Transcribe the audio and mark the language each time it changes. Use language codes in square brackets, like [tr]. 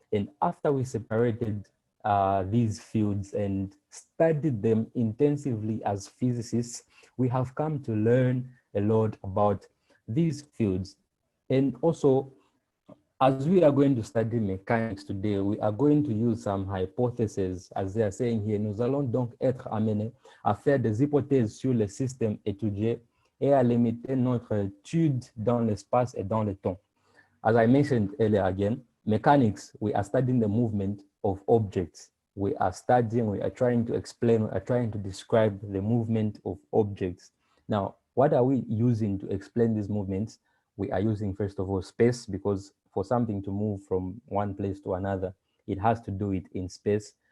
[en] And after we separated these fields and studied them intensively as physicists, we have come to learn a lot about these fields. And also, as we are going to study mechanics today, we are going to use some hypotheses, as they are saying here. [fr] Nous allons donc être amenés à faire des hypothèses sur le système étudié et à limiter notre étude dans l'espace et dans le temps. [en] As I mentioned earlier again, mechanics, we are studying the movement of objects. We are trying to explain, we are trying to describe the movement of objects. Now, what are we using to explain these movements? We are using, first of all, space, because for something to move from one place to another, it has to do it in space.